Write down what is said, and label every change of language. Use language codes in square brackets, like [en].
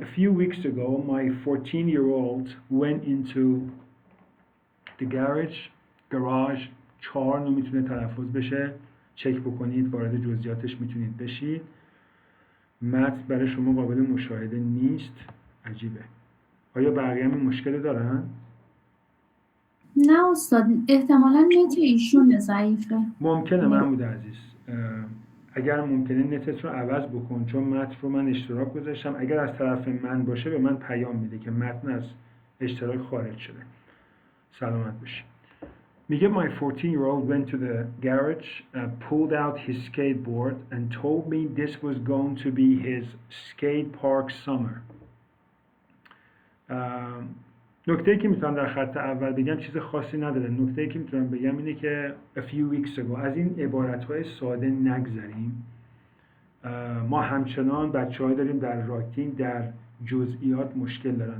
[en] A few weeks ago my 14-year-old went into the garage 4 [fa] نمیتونه تلفظ بشه، چک بکنید، وارد جزئیاتش میتونید بشید. متن برای شما قابل مشاهده نیست. عجیبه. آیا بقیه هم مشکل دارن؟ نه استاد، احتمالاً نت ایشون ضعیفه. ممکنه محمود عزیز، اگر ممکنه نتت رو عوض بکن، چون متن رو من اشتراک گذاشتم. اگر از طرف من باشه به من پیام میده که متن از اشتراک خارج شده. سلامت باشی. میگه [en] my 14-year-old went to the garage, pulled out his skateboard and told me this was going to be his skate park summer. [fa] نکته‌ای که میتونم در خط اول بگم چیز خاصی نداره. نکته‌ای که میتونم بگم اینه که [en] a few weeks ago، [fa] از این عبارت‌های ساده نگذریم. ما همچنان بچه‌هایی داریم در راکتینگ در جزئیات مشکل دارن.